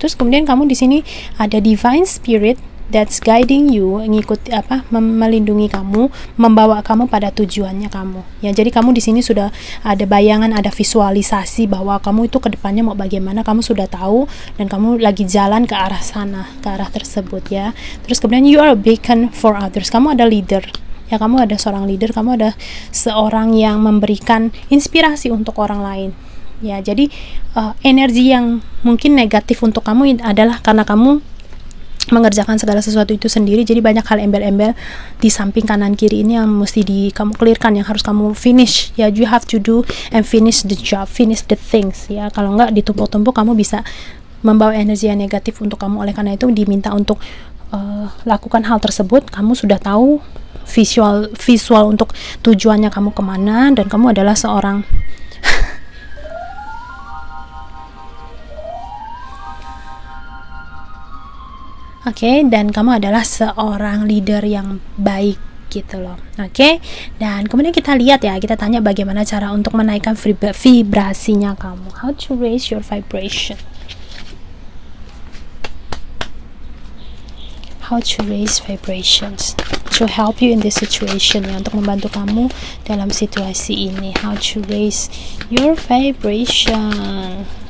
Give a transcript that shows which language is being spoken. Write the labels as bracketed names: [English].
[Indonesian] Terus kemudian kamu di sini ada [English] divine spirit that's guiding you, [Indonesian] melindungi kamu, membawa kamu pada tujuannya kamu. Ya, jadi kamu di sini sudah ada bayangan, ada visualisasi bahwa kamu itu ke depannya mau bagaimana, kamu sudah tahu, dan kamu lagi jalan ke arah sana, ke arah tersebut ya. Terus kemudian [English] you are a beacon for others. [Indonesian] Kamu ada leader. Ya, kamu ada seorang leader, kamu ada seorang yang memberikan inspirasi untuk orang lain. Ya, jadi energi yang mungkin negatif untuk kamu adalah karena kamu mengerjakan segala sesuatu itu sendiri. Jadi banyak hal embel-embel di samping kanan kiri ini yang mesti kamu clearkan, yang harus kamu finish ya. [English] You have to do and finish the job, finish the things ya. [Indonesian] Kalau enggak ditumpuk-tumpuk, kamu bisa membawa energi yang negatif untuk kamu. Oleh karena itu diminta untuk lakukan hal tersebut. Kamu sudah tahu visual untuk tujuannya kamu kemana, dan kamu adalah seorang Oke, dan kamu adalah seorang leader yang baik gitu loh. Oke, dan kemudian kita lihat ya, kita tanya bagaimana cara untuk menaikkan vibrasinya kamu. [English] How to raise your vibration. How to raise vibrations to help you in this situation ya, [Indonesian] untuk membantu kamu dalam situasi ini. [English] How to raise your vibration.